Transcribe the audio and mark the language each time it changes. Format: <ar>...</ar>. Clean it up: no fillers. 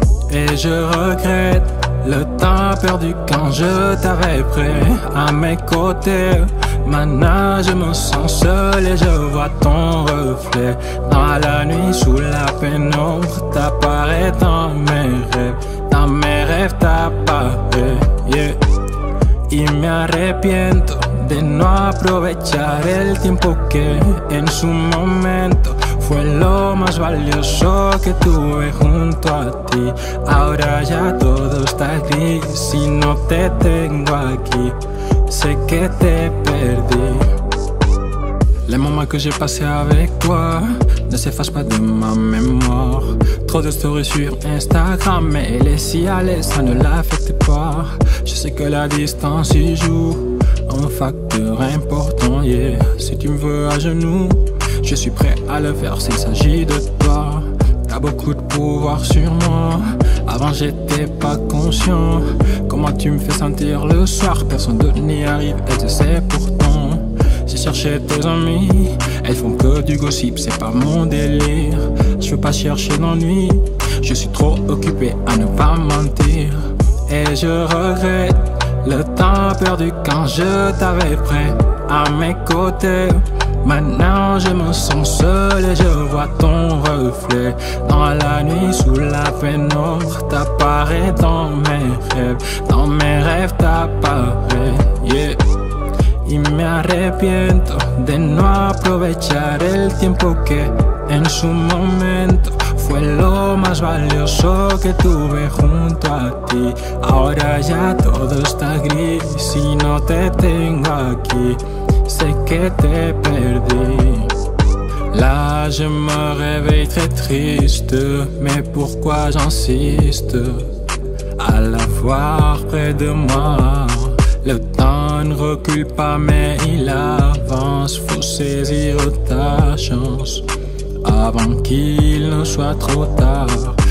<fr>Et je regrette le temps perdu quand je t'avais près à mes côtés. Maintenant je me sens seul et je vois ton reflet dans la nuit sous la pénombre. T'apparais dans mes rêves t'apparais, yeah.</fr> <es>Y me arrepiento de no aprovechar el tiempo que en su momento fue lo más valioso que tuve junto a ti. Ahora ya todo está gris si no te tengo aquí. Sé que te perdí.</es> <fr>Les moments que j'ai passés avec toi ne s'effacent pas de ma mémoire. Trop de stories sur Instagram, mais les si à l'aise, ça ne l'affecte pas. Je sais que la distance y joue un facteur important, yeah. Si tu me veux à genoux, je suis prêt à le faire s'il s'agit de toi. T'as beaucoup de pouvoir sur moi. Avant j'étais pas conscient. Comment tu me fais sentir le soir, personne d'autre n'y arrive et tu sais pourtant. J'ai cherché tes amis, elles font que du gossip, c'est pas mon délire. Je veux pas chercher l'ennui, je suis trop occupé à ne pas mentir. Et je regrette le temps perdu quand je t'avais près à mes côtés. Maintenant je me sens seul et je vois ton reflet dans la nuit sous la pénombre. T'apparais dans mes rêves t'apparais, yeah.</fr> <es>y me arrepiento de no aprovechar el tiempo que en su momento fue lo más valioso que tuve junto a ti. Ahora ya todo está gris y no te tengo aquí. Sé que te perdí.</es> <fr>Là je me réveille très triste, mais pourquoi j'insiste à la voir près de moi? Le temps ne recule pas mais il avance, faut saisir ta chance avant qu'il ne soit trop tard.</fr>